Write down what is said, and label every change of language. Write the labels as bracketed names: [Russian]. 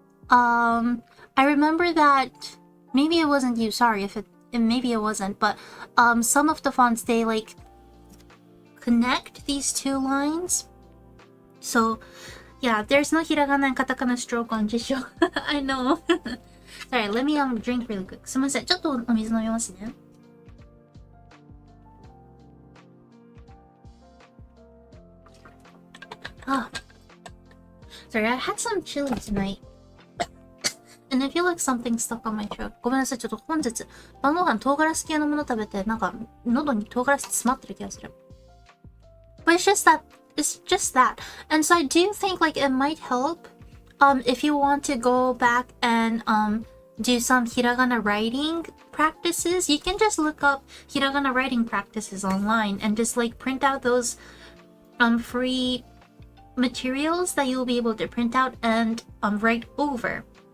[English] I remember that maybe it wasn't you. Sorry if it maybe it wasn't, but some of the fonts, they like connect these two lines. So yeah, there's no hiragana and katakana stroke on Jisho. I know. Sorry, let me drink really quick. [Japanese] すみません、ちょっとお水飲みますね。 Ah. [English] Sorry, I had some chili tonight. And I feel like something stuck on my throat. [Japanese] ごめんなさい、ちょっと本日晩ご飯唐辛子系のもの食べて、なんか喉に唐辛子詰まってる気がする。 [English] But it's just that. And so I do think like it might help if you want to go back and do some hiragana writing practices. You can just look up hiragana writing practices online and just like print out those free materials that you'll be able to print out and write over.